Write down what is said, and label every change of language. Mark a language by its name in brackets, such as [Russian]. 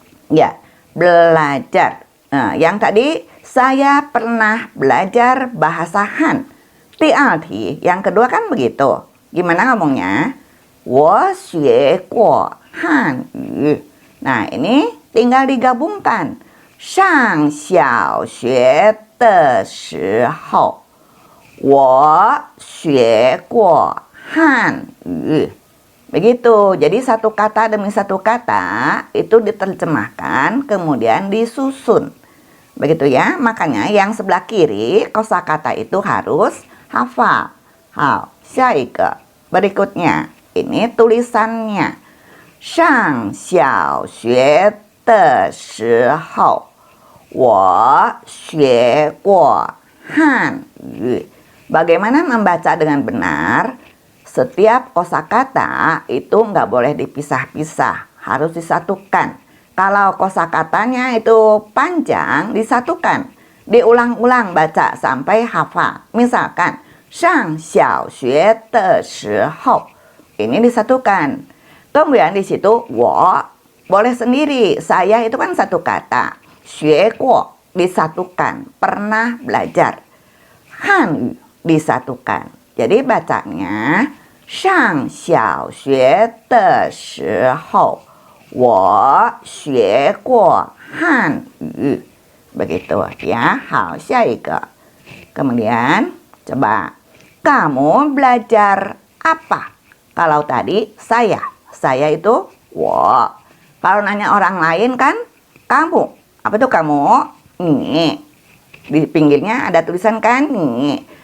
[Indonesian] Ya, belajar. Nah, yang tadi saya pernah belajar bahasa Han. [Chinese] 第二题, [Indonesian] yang kedua kan begitu. Gimana ngomongnya? [Chinese] 我学过汉语. [Indonesian] Nah, ini tinggal digabungkan. [Chinese] 上小学的时候我学过汉语. [Indonesian] Begitu. Jadi satu kata demi satu kata itu diterjemahkan kemudian disusun. Begitu ya. Makanya yang sebelah kiri kosakata itu harus hafal. Hao, xiaige. Berikutnya, ini tulisannya. [Chinese] 上小学的时候我学过汉语. [Indonesian] Bagaimana membaca dengan benar? Setiap kosakata itu nggak boleh dipisah-pisah, harus disatukan. Kalau kosakatanya itu panjang, disatukan. Diulang-ulang baca sampai hafal. Misalkan, [Chinese] 上小学的时候. [Indonesian] Ini disatukan. Kemudian di situ, 我 boleh sendiri. Saya itu kan satu kata. 学过 disatukan. Pernah belajar. 汉语 disatukan. Jadi bacanya [Chinese] 上小学的时候我学过汉语. [Indonesian] Begitu ya. Hal, [Chinese] 下一个. [Indonesian] Kemudian coba, kamu belajar apa? Kalau tadi saya itu 我.Kalau nanya orang lain kan kamu. Apa tuh kamu? Nih. Di pinggirnya ada tulisan kan nih.